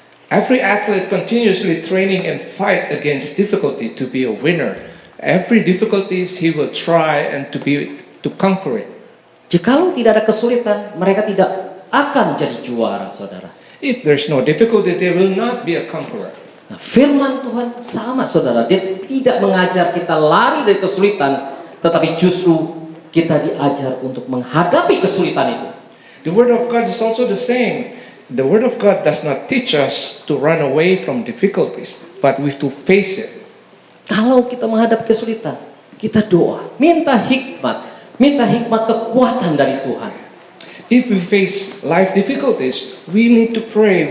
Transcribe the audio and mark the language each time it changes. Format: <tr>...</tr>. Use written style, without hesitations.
<en>Every athlete continuously training and fight against difficulty to be a winner. Every difficulties he will try and to conquer it.</en> <id>Jikalau tidak ada kesulitan, mereka tidak akan jadi juara, saudara.</id> <en>If there's no difficulty, they will not be a conqueror.</en> <id>Nah, firman Tuhan sama, saudara. Dia tidak mengajar kita lari dari kesulitan, tetapi justru kita diajar untuk menghadapi kesulitan itu.</id> <en>The Word of God is also the same. The Word of God does not teach us to run away from difficulties, but we have to face it.</en> <id>Kalau kita menghadapi kesulitan, kita doa, minta hikmat kekuatan dari Tuhan.</id> <en>If we face life difficulties, we need to pray.</en>